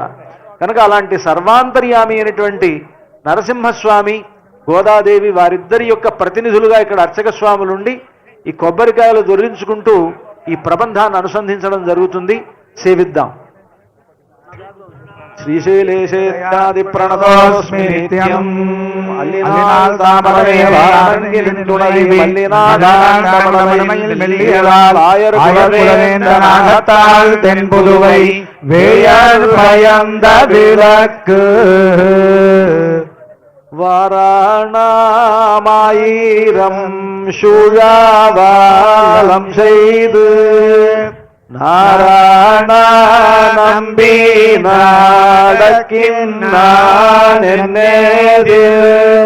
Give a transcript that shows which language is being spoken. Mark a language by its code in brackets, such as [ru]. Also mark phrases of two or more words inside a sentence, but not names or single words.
[te] కనుక అలాంటి సర్వాంతర్యామి అయినటువంటి నరసింహస్వామి, గోదాదేవి వారిద్దరి యొక్క ప్రతినిధులుగా ఇక్కడ అర్చక స్వాములుండి ఈ కొబ్బరికాయలు దొరించుకుంటూ ఈ ప్రబంధాన్ని అనుసంధించడం జరుగుతుంది. సేవిద్దాం. [sa] శ్రీశైలేశేత్యాది ప్రణతోస్మి నిత్యం [ta] தென்புதுவை வேயர் பயந்த விளக்கு வாராணாமாயிரம் சூழாவாலம் செய்து நாராயண நம்பி நாடக்கின்னான் என்னேதிர்